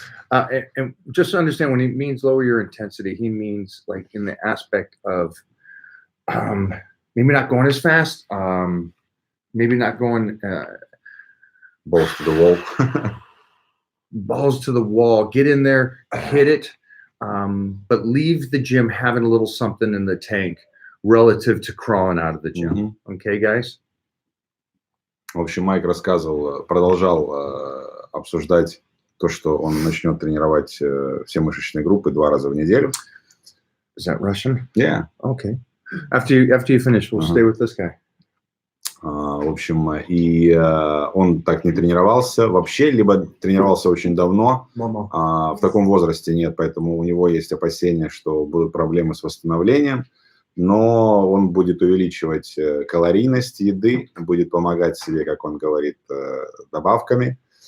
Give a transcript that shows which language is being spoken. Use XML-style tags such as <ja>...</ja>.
<en>And just to understand, when he means lower your intensity, he means like in the aspect of maybe not going as fast, maybe not going balls to the wall. Balls to the wall. Get in there, hit it, but leave the gym having a little something in the tank relative to crawling out of the gym. Okay, guys?</en> <ru>В общем, Майк рассказывал, продолжал обсуждать то, что он начнет тренировать все мышечные группы 2 раза в неделю.</ru> <en>Is that Russian? Yeah. Okay. After you finish, we'll stay with this guy.</en> <ru>В общем, и он так не тренировался вообще, либо тренировался очень давно. В таком возрасте нет, поэтому у него есть опасения, что будут проблемы с восстановлением. Но он будет увеличивать калорийность еды, будет помогать себе, как он говорит, добавками.</ru>